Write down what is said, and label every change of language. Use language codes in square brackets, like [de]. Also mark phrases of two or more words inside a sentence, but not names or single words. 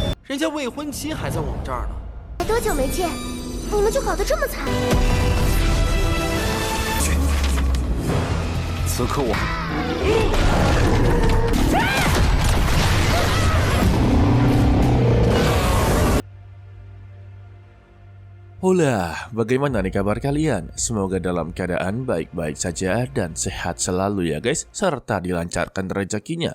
[zh] 人家未婚妻还在我们这儿呢。多久没见，你们就搞得这么惨？此刻我。 [id] Hola, bagaimana nih kabar kalian? Semoga dalam keadaan baik-baik saja dan sehat selalu ya guys, serta dilancarkan rezekinya.